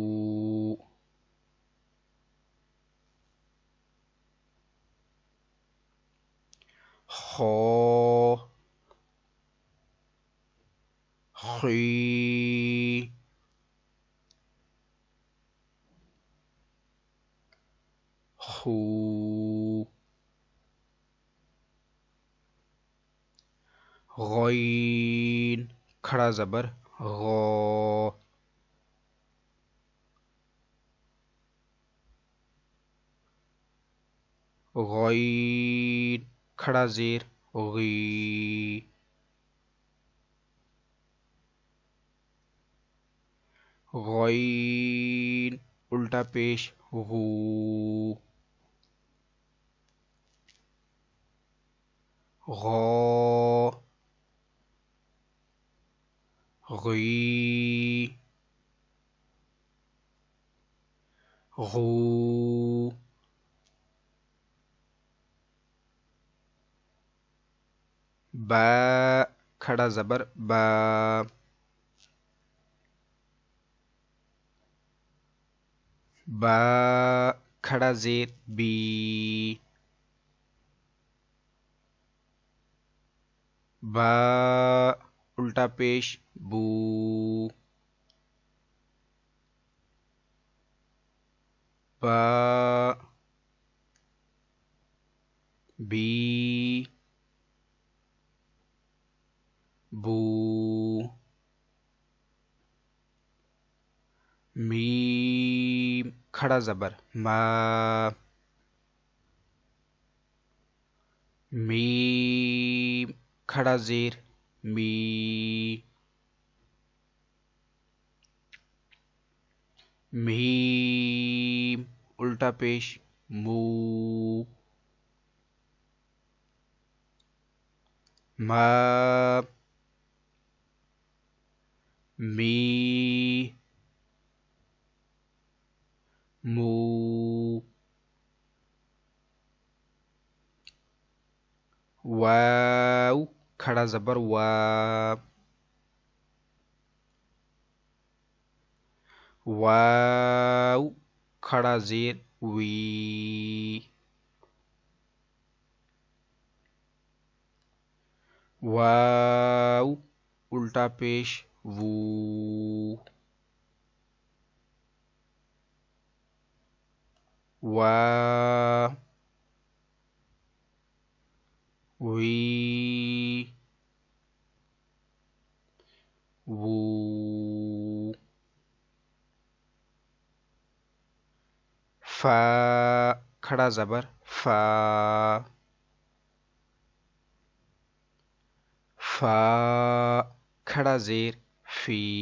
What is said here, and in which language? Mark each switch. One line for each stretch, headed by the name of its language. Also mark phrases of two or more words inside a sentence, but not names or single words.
Urdu: خو خی، خو، غین کھڑا زبر غو، غین کھڑا زیر غی، غین الٹا پیش غو، غو غی، غو، با کھڑا زبر با، با کھڑا زیر بی، با الٹا پیش بو، با بی بو، میم کھڑا زبر ما، میم کھڑا زیر می، میم الٹا پیش مو، ما می مو، وا کھڑا زبر وا، واو کھڑا زیر وی، واو الٹا پیش وو، وا وی وو، فا کھڑا زبر فا، فا کھڑا زیر فی،